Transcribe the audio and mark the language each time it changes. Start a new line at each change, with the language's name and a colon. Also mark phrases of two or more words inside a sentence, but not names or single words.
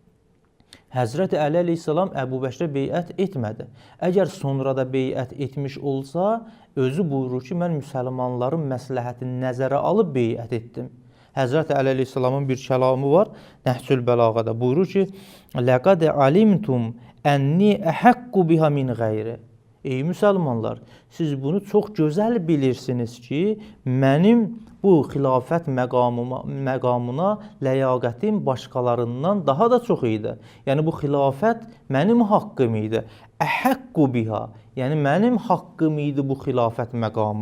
Azerbaijani: Həzrəti Əli əleyhissalam Əbu Bəkrə beyət etmədi. Əgər sonra da beyət etmiş olsa, özü buyurur ki, mən müsəlmanların məsləhətini nəzərə alıb beyət etdim. Həzrəti Əli əleyhissalamın bir kəlamı var, Nəhcül Bəlağədə buyurur ki,
Arabic: لَقَدْ عَلِمْتُمْ أَنِّي أَحَقُّ بِهَا مِنْ غَيْرِ.
Azerbaijani: Ey müsəlmanlar, siz bunu çox gözəl bilirsiniz ki, mənim bu xilafət məqamına ləyaqətim başqalarından daha da çox idi. Yəni, bu xilafət mənim haqqım idi.
Arabic: أحق بها,
Azerbaijani: yəni mənim haqqım idi bu xilafət məqamı.